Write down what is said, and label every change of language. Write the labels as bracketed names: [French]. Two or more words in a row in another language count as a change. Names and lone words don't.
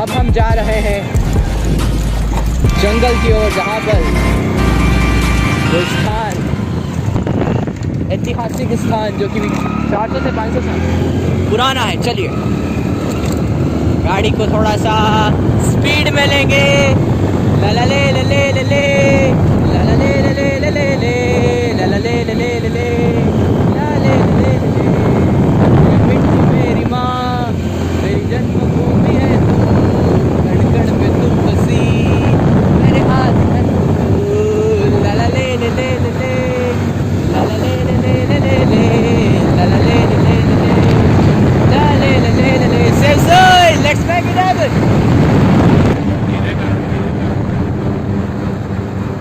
[Hindi] अब हम जा रहे हैं जंगल की ओर, जहाँ पर वो स्थान, ऐतिहासिक स्थान जो कि 400 से 500 साल पुराना है। चलिए गाड़ी को थोड़ा सा स्पीड में लेंगे। ला ला ले ले ले ले ले ला ला ले ले ले ले ले ले ला ला ले ले ले ले ले ला ले ले ले ले। मिट्टी मेरी माँ, मेरी जन्मभूमि है तू, कण कण में तुम बसी, मेरे हाथ में तू। ला ला ले ले ले ले ले ला ला ले ले ले ले ले ले ला ला ले ले ले ले ले ला ले ले ले ले ले। [English] Save soil, let's make it happen.